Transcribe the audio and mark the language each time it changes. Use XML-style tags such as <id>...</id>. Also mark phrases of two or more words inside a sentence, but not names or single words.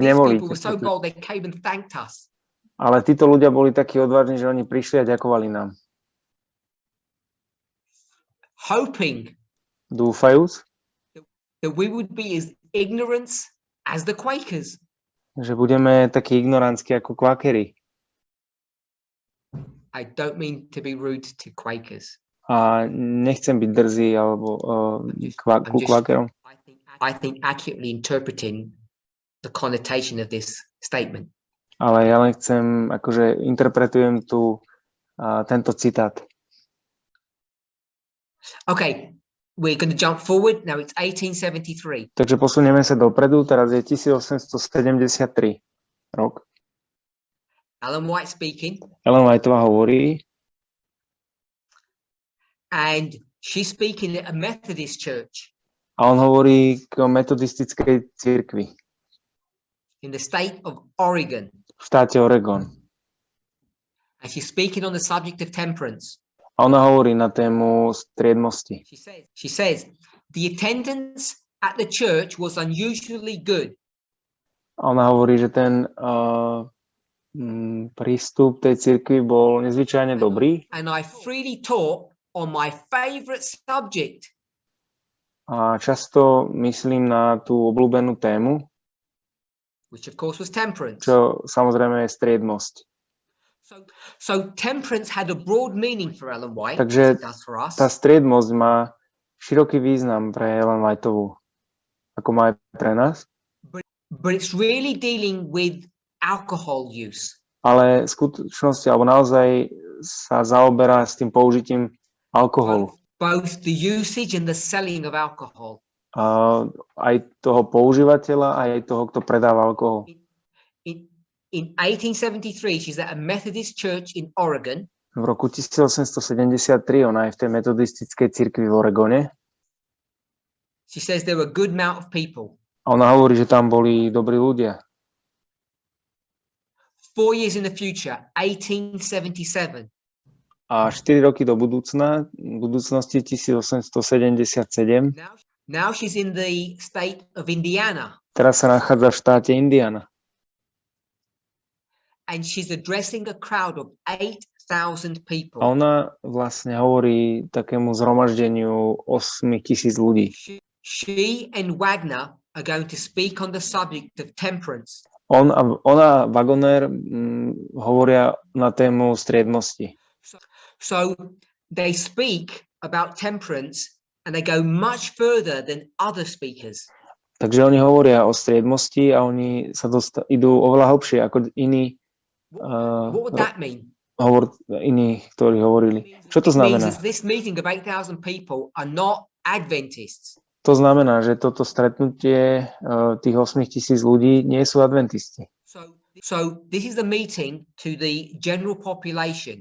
<en>These</en> <sk>nevolíte.</sk> <en>people were so bold they came and thanked us.</en> <sk>Ale títo ľudia boli takí odvážni, že oni prišli a ďakovali nám.</sk> <en>Hoping</en> <sk>Dúfajúc,</sk> <en>that we would be as ignorant as the Quakers.</en> <sk>že budeme takí ignorantskí ako kvakery.</sk> <en>I don't mean to be rude to Quakers.</en> <sk>A nechcem byť drzý alebo ku kvakerom.</sk> <en>I think accurately interpreting the connotation of this statement.</en> <sk>Ale ja len chcem, akože interpretujem tu tento citát.</sk> <en>Okay, we're going to jump forward. Now it's 1873.</en> <sk>Takže posunieme sa dopredu, teraz je 1873 rok.</sk> <en>Ellen White speaking,</en> <sk>Ellen Whiteová hovorí</sk> <en>and she's speaking at a Methodist church</en> <sk>a on hovorí k metodistickej cirkvi</sk> <en>in the state of Oregon.</en> <sk>v štáte Oregon.</sk> <en>And she's speaking on the subject of temperance.</en> <sk>A ona hovorí na tému striedmosti.</sk> <en>She says, the attendance at the church was unusually good.</en> <sk>A ona hovorí, že ten prístup tej cirkvi bol nezvyčajne dobrý.</sk> <en>And I freely taught on my favorite subject.</en> <sk>A často myslím na tú obľúbenú tému,</sk> <en>which of course was temperance.</en> <sk>čo samozrejme je striedmosť.</sk> <en>So temperance had a broad meaning for Ellen White,</en> <sk>Takže</sk> <en>as it does for us.</en> <sk>tá striedmosť má široký význam pre Ellen Whiteovú, ako má aj pre nás.</sk> <en>But it's really dealing with alcohol use.</en> <sk>Ale v skutočnosti, alebo naozaj sa zaoberá s tým použitím alkoholu.</sk> <en>Both the usage and the selling of alcohol.</en> <sk>Aj toho používateľa, aj toho, kto predáva alkohol.</sk> <en>In 1873, she's at a Methodist church in Oregon.</en> <sk>V roku 1873 ona je v tej metodistickej cirkvi v Oregone.</sk> <en>She says there were a good amount of people.</en> <sk>A ona hovorí, že tam boli dobrí ľudia.</sk> <en>4 years in the future, 1877.</en> <sk>A 4 roky do budúcnosti 1877.</sk> <en>Now she's in the state of Indiana.</en> <sk>Teraz sa nachádza v štáte Indiana.</sk> <en>And she's addressing a crowd of 8,000 people.</en> <sk>A ona vlastne hovorí takému zhromaždeniu 8,000 ľudí.</sk> <en>She and Wagner are going to speak on the subject of temperance.</en> <sk>Ona a Wagner hovoria na tému striedmosti.</sk> <en>So they speak about temperance and they go much further than other speakers.</en> <sk>Takže oni hovoria o striedmosti a oni sa idú oveľa hlbšie ako iní.</sk> <en>What would that mean?</en> <sk>Iní, ktorí hovorili. Čo to znamená?</sk> <en>This meeting of 8,000 people are not Adventists.</en> <sk>To znamená, že toto stretnutie tých 8,000 ľudí nie sú adventisti.</sk> <en>So this is the meeting to the general population.</en>